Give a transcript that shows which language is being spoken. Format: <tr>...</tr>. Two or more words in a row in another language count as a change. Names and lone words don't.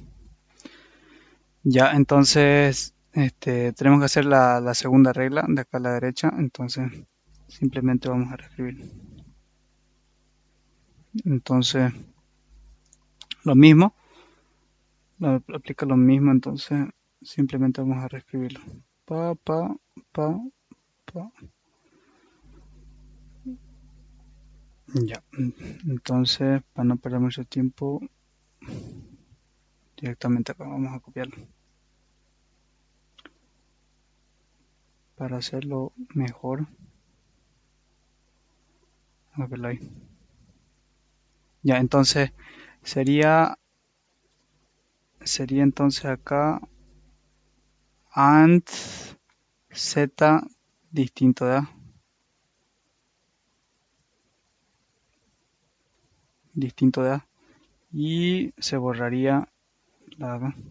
<es>Ya, entonces tenemos que hacer la segunda regla de acá a la derecha. Entonces simplemente vamos a reescribir. Entonces lo mismo, aplica lo mismo. Entonces simplemente vamos a reescribirlo. Pa, pa, pa, pa. Ya, entonces para no perder mucho tiempo, directamente acá vamos a copiarlo para hacerlo mejor. A verlo ahí. Ya, entonces sería sería entonces acá and z distinto de a, distinto de a, y se borraría la de acá.</es>